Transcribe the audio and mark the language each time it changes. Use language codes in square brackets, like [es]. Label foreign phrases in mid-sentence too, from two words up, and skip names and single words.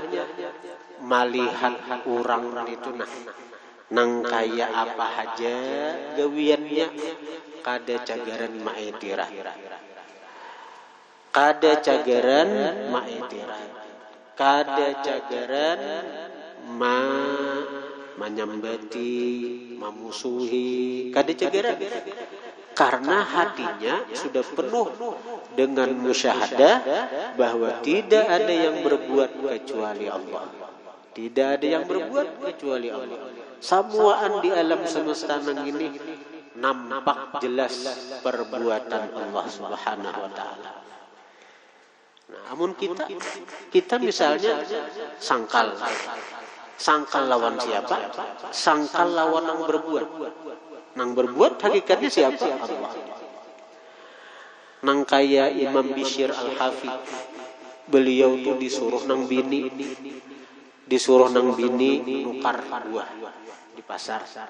[bjn] Malihat orang itu nang kaya apa aja gawiannya kada cagaran maetirah. Kada cagaran maetirah. Kada cagaran menyambati, memusuhi, kada cagaran. [id] Karena hatinya sudah penuh dengan musyahadah bahwa tidak ada yang berbuat kecuali Allah. Tidak ada yang berbuat kecuali Allah. Semuaan di alam semesta ini nampak jelas perbuatan Allah [ar] سبحانه وتعالى. [id] Nah, namun kita misalnya sangkal lawan siapa? [bjn] Sangkal lawan yang berbuat. Nang berbuat hakikatnya siapa? [id] Allah. [bjn] Nang kaya Imam Bishr Al-Hafi, beliau tuh disuruh nang bini nukar buah di pasar.